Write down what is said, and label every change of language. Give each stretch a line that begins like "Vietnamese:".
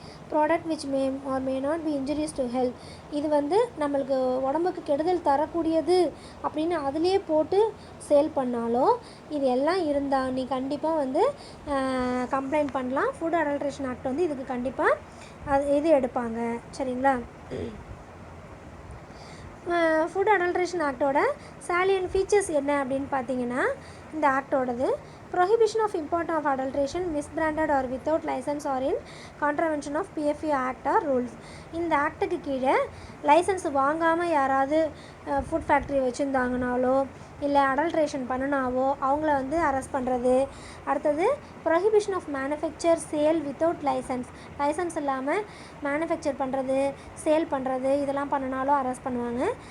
English: product which may or may not be injurious to health,
Tamil: இது வந்து நம்மளுக்கு உடம்புக்கு கெடுதல் தரக்கூடியது அப்படின்னு அதிலே போட்டு சேல் பண்ணாலோ, இது எல்லாம் இருந்தால் நீ கண்டிப்பாக வந்து கம்ப்ளைண்ட் பண்ணலாம். ஃபுட் அடல்ட்ரேஷன் ஆக்ட் வந்து இதுக்கு கண்டிப்பாக இது எடுப்பாங்க. சரிங்களா, ஃபுட் அடல்ட்ரேஷன் ஆக்டோட சாலியன் ஃபீச்சர்ஸ் என்ன அப்படின்னு பார்த்தீங்கன்னா, இந்த ஆக்டோடது
English: prohibition of import of adulteration, misbranded or without license or in contravention of PFA Act or rules.
Tamil: இந்த ஆக்டுக்கு கீழே லைசன்ஸ் வாங்காமல் யாராவது ஃபுட் ஃபேக்ட்ரி வச்சுருந்தாங்கனாலோ இல்லை அடல்ட்ரேஷன் பண்ணினாவோ அவங்கள வந்து அரெஸ்ட் பண்ணுறது. அடுத்தது
English: prohibition of manufacture sale without license
Tamil: இல்லாமல் மேனுஃபேக்சர் பண்ணுறது சேல் பண்ணுறது இதெல்லாம் பண்ணினாலும் அரெஸ்ட் பண்ணுவாங்க.